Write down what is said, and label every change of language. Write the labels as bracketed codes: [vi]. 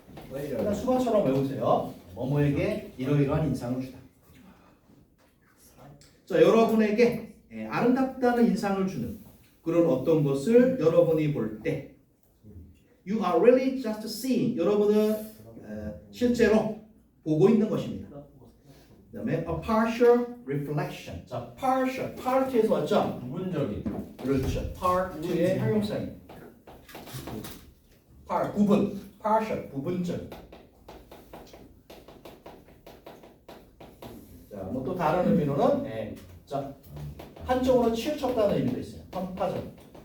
[ko] 그냥 수반처럼 외우세요. 뭐뭐에게 이러이러한 인상을 주다. 자, 여러분에게 아름답다는 인상을 주는 그런 어떤 것을 여러분이 볼 때, [en] you are really just seeing. [ko] 여러분은 실제로 보고 있는 것입니다. [en] 그다음에 a partial reflection. [ko] 자, partial, part에서 왔죠? 부분적인. 그렇죠. part의 형용사입니다. part, 부분, partial, 부분적. 자, 뭐 또 다른 의미로는 자, 한쪽으로 치우쳤다는 의미도 있어요. 편파적.